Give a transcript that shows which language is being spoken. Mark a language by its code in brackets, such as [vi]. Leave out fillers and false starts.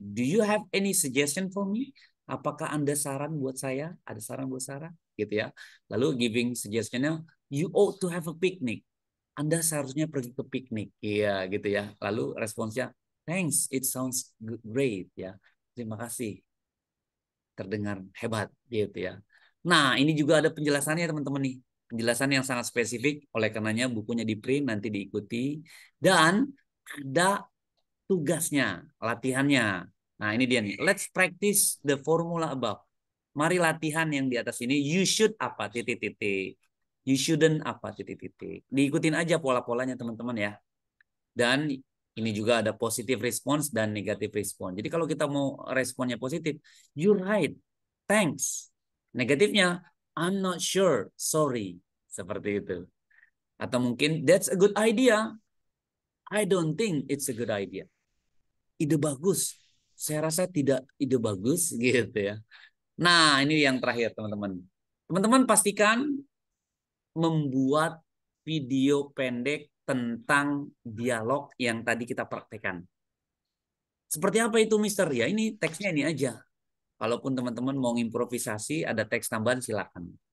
[en] Do you have any suggestion for me? [id] Apakah Anda saran buat saya? Ada saran buat Sarah? Gitu ya. Lalu giving suggestionnya, [en] you ought to have a picnic. [id] Anda seharusnya pergi ke piknik, ya gitu ya. Lalu responsnya, [en] thanks, it sounds great [id] ya. Terima kasih, terdengar hebat gitu ya. Nah, ini juga ada penjelasannya teman-teman nih. Penjelasan yang sangat spesifik, oleh karenanya bukunya di print, nanti diikuti. Dan ada tugasnya, latihannya. Nah, ini dia nih. [en] Let's practice the formula above. [id] Mari latihan yang di atas ini. [en] You should [id] apa, titik-titik. [en] You shouldn't [id] apa, titik-titik. Diikutin aja pola-polanya teman-teman ya. Dan ini juga ada [en] positive response [id] dan [en] negative response. [id] Jadi kalau kita mau responnya positif, [en] you're right, thanks. [id] Negatifnya, [en] I'm not sure, sorry. [id] Seperti itu. Atau mungkin, [en] that's a good idea. I don't think it's a good idea. [id] Ide bagus. Saya rasa tidak ide bagus gitu ya. Nah, ini yang terakhir teman-teman. Teman-teman pastikan membuat video pendek tentang dialog yang tadi kita praktekkan. Seperti apa itu, Mister? Ya, ini teksnya ini aja. Kalaupun teman-teman mau improvisasi, ada teks tambahan silakan.